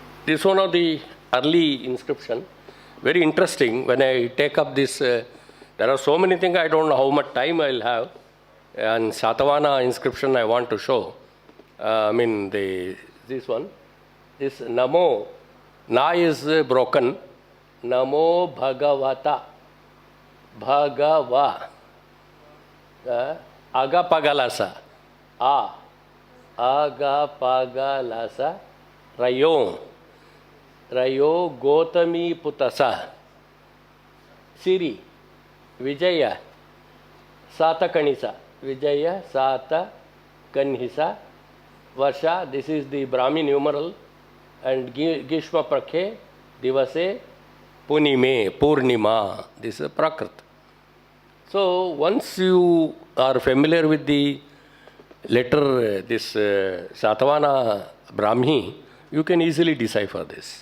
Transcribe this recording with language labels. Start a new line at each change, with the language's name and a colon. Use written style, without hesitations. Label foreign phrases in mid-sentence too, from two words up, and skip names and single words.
English: this one of the early inscription. Very interesting. When I take up this, there are so many things, I don't know how much time I'll have. And Satavahana inscription I want to show. This one. This Namo, Na is broken.
Prakrit languages: Namo Bhagavata. Bhagava. Agapagalasa. Agapagalasa. Rayo. Rayo Gotami Putasa. Siri. Vijaya. Sata Kanisa. Vijaya Sata Kanhisa. Varsha.
English: This is the Brahmi numeral.
Prakrit languages: And Gishma Prakhe. Divase. Punime.
English: Purnima. This is Prakrit. So once you are familiar with the letter, this Satavahana Brahmi, you can easily decipher this.